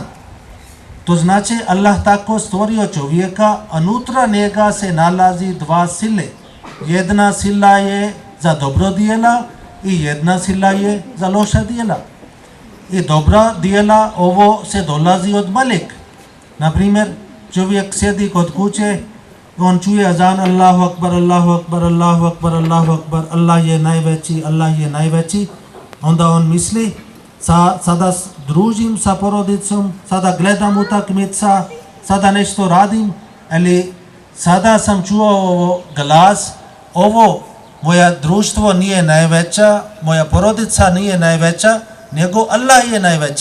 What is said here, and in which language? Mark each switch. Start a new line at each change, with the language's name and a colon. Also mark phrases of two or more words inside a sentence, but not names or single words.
Bosnian: To znači Allah tako stvorio čovjeka, a unutra njega se nalazi dva sile. Jedna sila je za dobro dijela i jedna sila je za loša dijela. I dobra dijela ovo se dolazi od Malik. Na primjer, čovjek sjedi kod kuće, on čuje azan
Arabic: الله أكبر، الله أكبر، الله أكبر، الله أكبر,
Bosnian: Allah je najveći, Allah je najveći. Onda on misli, sada družim sa porodicom, sada gledam utakmica, sada nešto radim, ali sada sam čuo ovo glas, ovo moja društvo nije najveća, moja porodica nije najveća, nego Allah je najveći.